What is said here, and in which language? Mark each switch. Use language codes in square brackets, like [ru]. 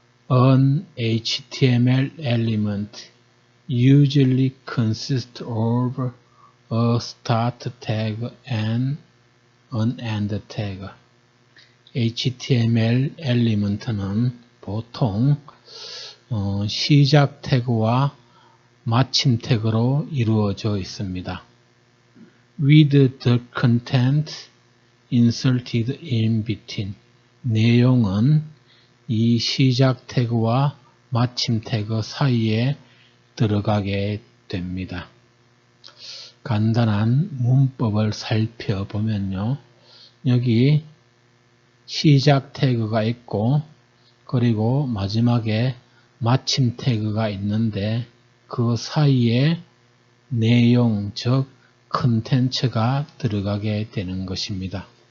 [en] An HTML element usually consists of a start tag and an end tag. [ko] HTML 엘리먼트는 보통 시작 태그와 마침 태그로 이루어져 있습니다. [en] With the content inserted in between. [ko] 내용은 이 시작 태그와 마침 태그 사이에 들어가게 됩니다. 간단한 문법을 살펴보면요. 여기 시작 태그가 있고 그리고 마지막에 마침 태그가 있는데 그 사이에 내용, 즉 컨텐츠가 들어가게 되는 것입니다.